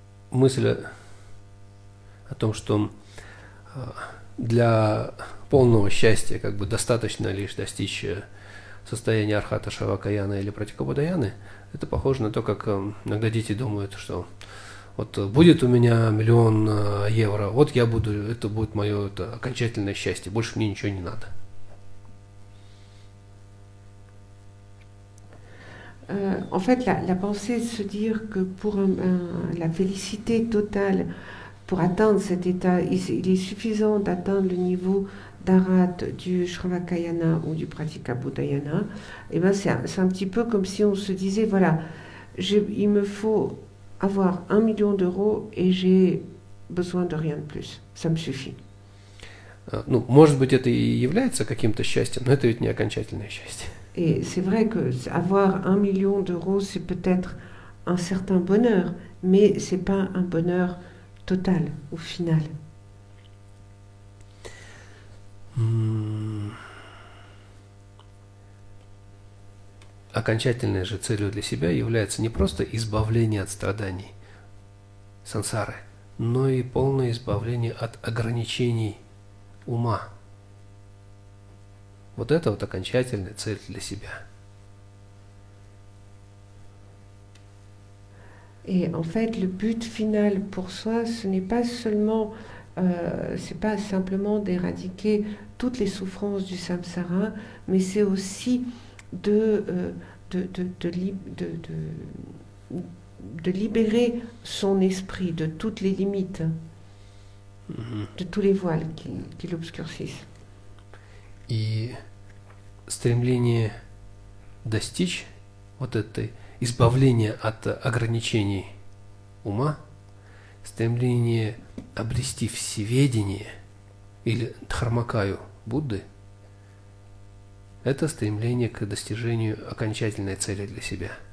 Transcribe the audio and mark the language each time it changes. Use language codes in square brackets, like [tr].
[ru] Мысль о том, что для полного счастья как бы достаточно лишь достичь состояния Архата Шравакаяны или Пратикабудаяны, это похоже на то, как иногда дети думают, что вот будет у меня 1 000 000 евро, вот я буду, это будет мое окончательное счастье, больше мне ничего не надо. [fr] En fait, la pensée de se dire que pour la félicité totale, pour atteindre cet état, il est suffisant d'atteindre le niveau d'Arhat du Shravakayana ou du Pratikabhuddhayana, et ben c'est un petit peu comme si on se disait, voilà, il me faut avoir 1 million d'euros et j'ai besoin de rien de plus, ça me suffit. [ru] Ну, может быть, это и является каким-то счастьем, но это ведь не окончательное счастье. [fr] Et c'est vrai que avoir 1 million d'euros, c'est peut-être un certain bonheur, mais c'est pas un bonheur total ou final. [ru] Окончательной же целью для себя является не просто избавление от страданий сансары, но и полное избавление от ограничений ума. Вот это вот окончательная цель для себя. [fr] Et en fait, le but final pour soi, ce n'est pas seulement, c'est pas simplement d'éradiquer toutes les souffrances du samsara, mais c'est aussi de, de libérer son esprit de toutes les limites, de tous les voiles qui l'obscurcissent. [ru] И стремление достичь вот этой избавления от ограничений ума, стремление обрести всеведение или дхармакаю Будды, это стремление к достижению окончательной цели для себя.